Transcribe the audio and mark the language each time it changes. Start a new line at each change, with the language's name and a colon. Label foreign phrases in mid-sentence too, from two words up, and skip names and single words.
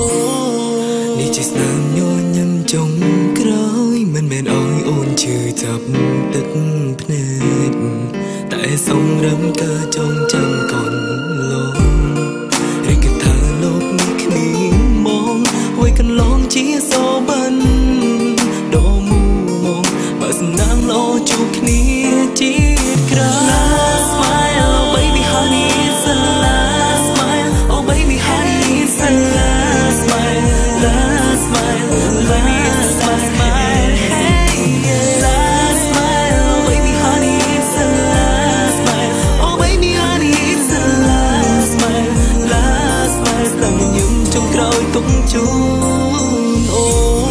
Khmer: នេះជាស្នាមញញឹមចុងក្រោយមិនមែនអោយអូនឈឺចាប់ទឹកភ្នែកតែសំរឹងការចងចាំកូនលោកឬក៏ថាលោកនេះគ្មានមកហើយកន្លងជាសូបានដូរមូមកបើសំណាងល្អជួបគ្នាជា
English: Last smile, oh baby honey, it's the last smile. Oh baby honey, it's the last smile. Last smile, baby, it's the last smile. Hey, last smile, oh baby honey, it's the last smile. Oh baby honey, it's the last smile. Last smile,
Khmer: ស្ដាំញញឹមចុងក្រោយទុំជូនអូ